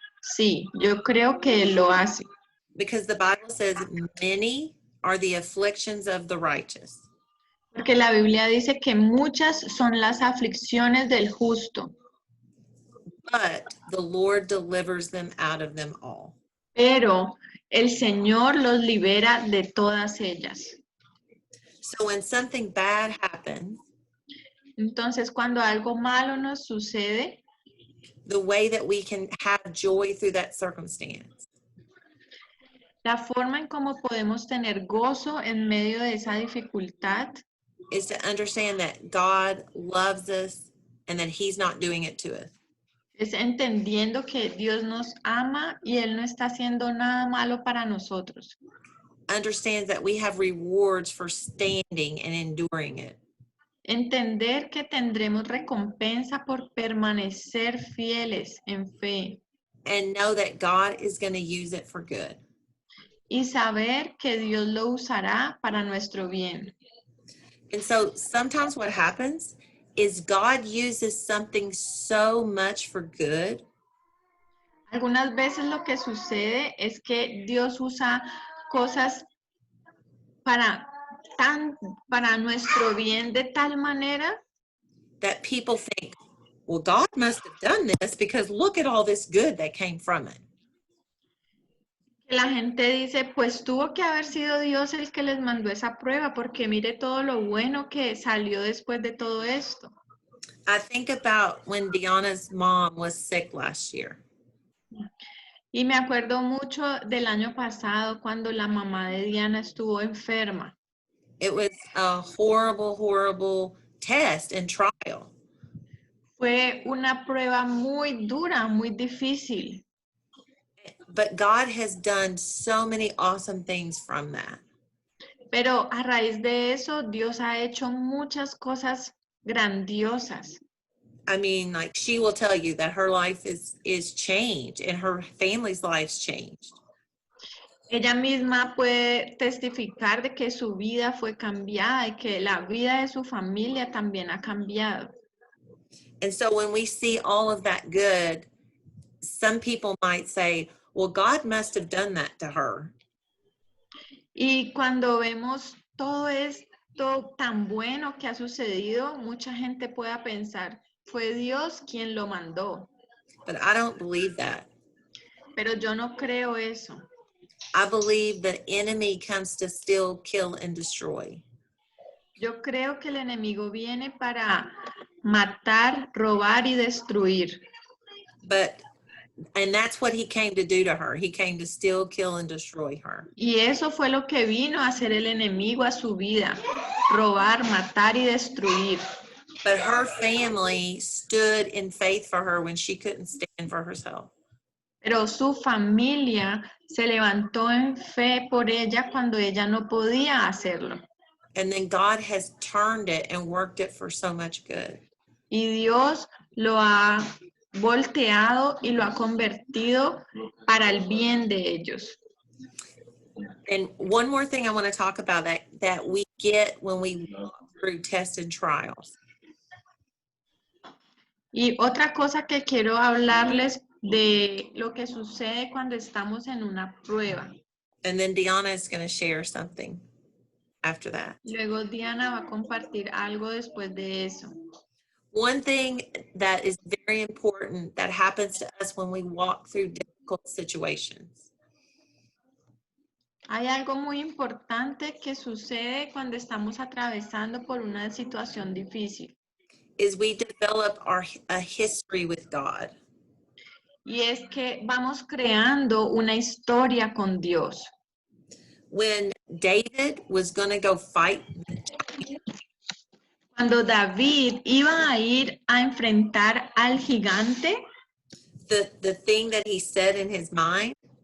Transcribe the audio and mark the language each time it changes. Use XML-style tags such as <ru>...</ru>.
<es>Sí, yo creo que Él lo hace.</es> <en>Because the Bible says many are the afflictions of the righteous.</en> <es>Porque la Biblia dice que muchas son las aflicciones del justo,</es> <en>But the Lord delivers them out of them all.</en> <es>pero el Señor los libera de todas ellas.</es> <en>So when something bad happens,</en> <es>Entonces, cuando algo malo nos sucede,</es> <en>the way that we can have joy through that circumstance</en> <es>la forma en cómo podemos tener gozo en medio de esa dificultad</es> <en>is to understand that God loves us and that he's not doing it to us.</en> <es>es entendiendo que Dios nos ama y Él no está haciendo nada malo para nosotros.</es> <en>Understands that we have rewards for standing and enduring it.</en> <es>Entender que tendremos recompensa por permanecer fieles en fe</es> <en>And know that God is going to use it for good.</en> <es>y saber que Dios lo usará para nuestro bien.</es> <en>And so sometimes what happens is God uses something so much for good</en> <es>Algunas veces lo que sucede es que Dios usa cosas para nuestro bien de tal manera</es> <en>that people think, well, God must have done this because look at all this good that came from it.</en> <es>que la gente dice, pues tuvo que haber sido Dios el que les mandó esa prueba, porque mire todo lo bueno que salió después de todo esto.</es> <en>I think about when Deanna's mom was sick last year.</en> <es>Y me acuerdo mucho del año pasado cuando la mamá de Diana estuvo enferma.</es> <en>It was a horrible, horrible test and trial.</en> <es>Fue una prueba muy dura, muy difícil.</es> <en>But God has done so many awesome things from that.</en> <es>Pero a raíz de eso, Dios ha hecho muchas cosas grandiosas.</es> <en>I mean, like she will tell you that her life is changed and her family's life's changed.</en> <es>Ella misma puede testificar de que su vida fue cambiada y que la vida de su familia también ha cambiado.</es> <en>And so when we see all of that good, some people might say, well, God must have done that to her.</en> <es>Y cuando vemos todo esto tan bueno que ha sucedido, mucha gente pueda pensar, fue Dios quien lo mandó.</es> <en>But I don't believe that.</en> <es>Pero yo no creo eso.</es> <en>I believe the enemy comes to steal, kill, and destroy.</en> <es>Yo creo que el enemigo viene para matar, robar y destruir.</es> <en>And that's what he came to do to her. He came to steal, kill, and destroy her.</en> <es>Y eso fue lo que vino a hacer el enemigo a su vida, robar, matar y destruir.</es> <en>But her family stood in faith for her when she couldn't stand for herself.</en> <es>Pero su familia se levantó en fe por ella cuando ella no podía hacerlo.</es> <en>And then God has turned it and worked it for so much good.</en> <es>Y Dios lo ha volteado y lo ha convertido para el bien de ellos.</es> <en>And one more thing I want to talk about that we get when we walk through tests and trials.</en> <es>Y otra cosa que quiero hablarles de lo que sucede cuando estamos en una prueba.</es> <en>And then Deanna is going to share something after that.</en> <es>Luego Diana va a compartir algo después de eso.</es> <en>One thing that is very important that happens to us when we walk through difficult situations</en> <es>Hay algo muy importante que sucede cuando estamos atravesando por una situación difícil.</es> <en>is we develop a history with God.</en> <es>Y es que vamos creando una historia con Dios.</es> <en>When David was going to go fight,</en> <es>Cuando David iba a ir a enfrentar al gigante,</es> <en>the thing that he said in his mind</en>